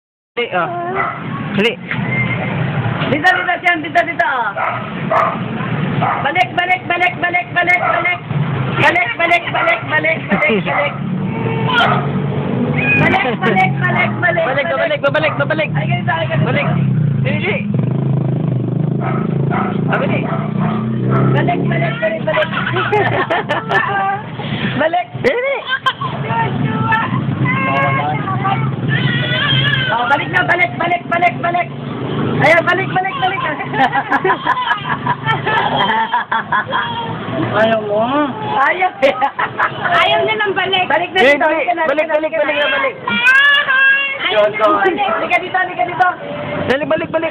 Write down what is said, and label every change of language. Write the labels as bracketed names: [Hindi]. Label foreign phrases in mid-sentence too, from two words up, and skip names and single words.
[Cebuano] Oh. Dali. [Filipino] Dito, dito, siyan, dito, dito. Balik, balik, balik, balik, balik, balik. Balik, balik, balik, balik, balik, balik. Balik, balik, balik, balik. Balik, babalik, babalik, babalik. Ay, ganito, ay, ganito. Balik. Dili. Balik. Balik, balik, balik, balik. Balik. Dili. Oh, balik na, balik, balik, balik, balik. Ayan, balik, balik, balik. Ayaw mo. Ayaw. Ayaw na ng balik. Balik na dito. Balik, balik, balik, balik, balik. Ayaw na ng balik. Halika dito, halika dito. Dali, balik, balik.